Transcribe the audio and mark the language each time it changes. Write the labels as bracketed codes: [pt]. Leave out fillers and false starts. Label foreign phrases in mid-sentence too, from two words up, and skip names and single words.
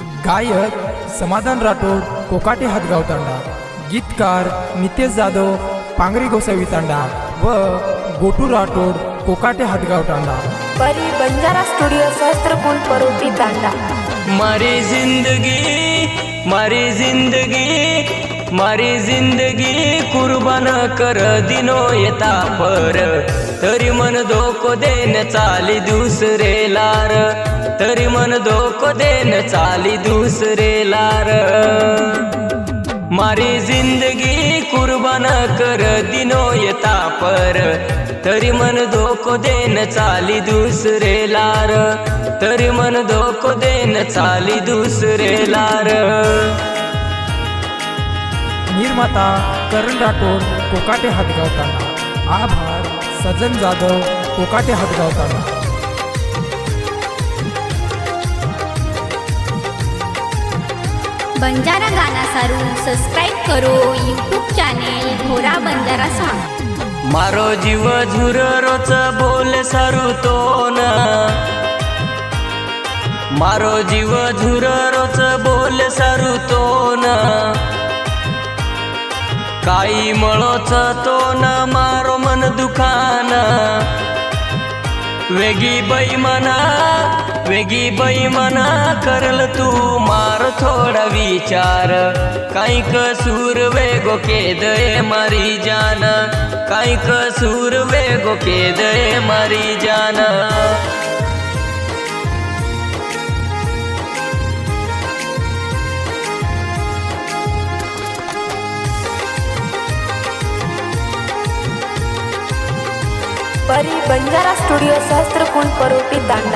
[mr] गायक समाधान राठोड कोकाटे हातगाव तांडा, गीतकार नितेश जाधव पांगरी गोसावी तांडा व गोटू राठोड कोकाटे हातगाव तांडा। परी बंजारा स्टूडियो सहस्त्रकुंड परोटी तांडा। [lmn] मारी जिंदगी कुर्बान कर दिनो येता पर, तरी मन धोको देन चाली दुसरे लार, तरी मन धोको देन चाली दुसरे लार। मारी जिंदगी कुर्बान कर दिनो येता पर, तरी मन धोको देन चाली दुसरे लार, तरी मन धोको देन चाली दुसरे लार। [mr] निर्माता करण राठोड कोकाटे हातगाव तांडा। आभार सजन जाधव कोकाटे हातगाव तांडा। [lmn] बंजारा गाना सारू सब्सक्राइब करो यूट्यूब चॅनेल घोरा बंजारा सॉन्ग। मारो जीव झुर रोच बोल सारू तो न, मारो जीव झुर रोच बोल सारू तो न, काही मळोच तो न मारो मन दुखान। वेगी बैमना करल तू मार थोडा विचार, काही कसूर वेगो केदय मारी जान, काही कसूर वेगो केदय मारी जान। परी बंजारा स्टूडियो सहस्त्रकुंड परोटी तांडा।